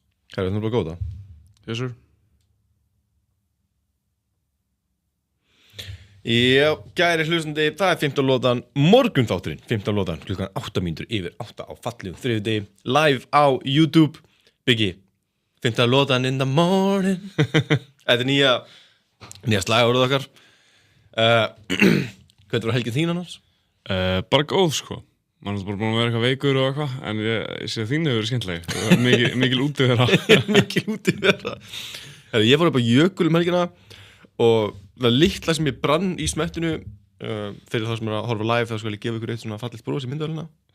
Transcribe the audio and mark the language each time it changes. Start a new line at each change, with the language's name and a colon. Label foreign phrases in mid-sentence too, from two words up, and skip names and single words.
Icelandic: Herru, þú bara góða.
English: Yes sir.
Icelandic: Já, gæri hlustandi, það er 15 lótan morgunþátturinn, 15 lótan, klukkan 8 mínútur yfir 8 á fallegum þriðjudegi, live á YouTube. Biggi, 15 lótan
English: in the morning.
Icelandic: Þetta er nýja slagorðið okkar. Hvernig var helgin þín annars? Bara góð sko. Man er bara búin að vera eitthvað veikur og eitthvað, en ég sé að þín hefur verið skemmtileg. Mikil útivera. Mikil útivera. Ég fór upp á Jökul helgina og það litla sem ég brann í smettinu fyrir þá sem er að horfa live þá skal ég gefa ykkur eitt svona fallit bros í myndavélina.